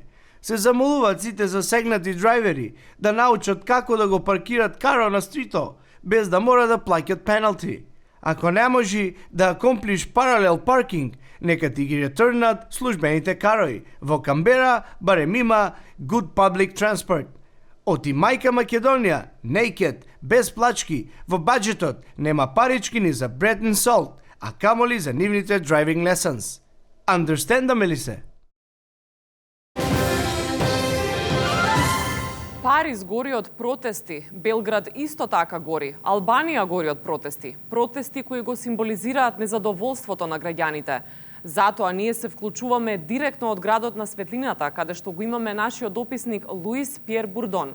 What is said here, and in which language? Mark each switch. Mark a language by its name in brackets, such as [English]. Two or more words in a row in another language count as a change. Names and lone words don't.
[Macedonian] Се замолуваат сите засегнати драйвери да научат како да го паркират каро на стрито, без да мора да плаќат пеналти. Ако не можи да [English] accomplish parallel parking, [Macedonian] нека ти ги ретурнат службените карои. Во Камбера барем има [English] good public transport. [Macedonian] Оти мајка Македонија, naked, без плачки, во баджетот нема парички ни за [English] bread and salt, [Macedonian] а камоли за нивните [English] driving lessons. [Macedonian] Understandаме ли се? Париз гори од протести, Белград исто така гори, Албанија гори од протести. Протести кои го символизираат незадоволството на граѓаните. Затоа ние се вклучуваме директно од градот на светлината, каде што го имаме нашиот дописник Луис Пиер Бурдон.